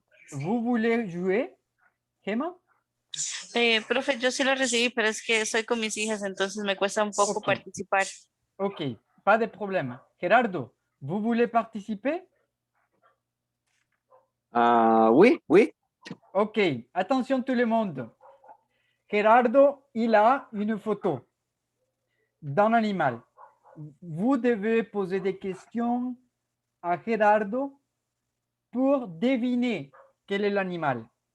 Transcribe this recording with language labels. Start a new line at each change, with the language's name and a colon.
French: Vous voulez jouer, Gemma?
Spanish: Profe, yo sí lo recibí, pero es que soy con mis hijas, entonces me cuesta un poco Ok. participar.
French: Ok, pas de problème. Gerardo, vous voulez participer? Oui, oui. Ok, attention tout le monde. Gerardo, il a une photo d'un animal. Vous devez poser des questions à Gerardo pour deviner quel est l'animal.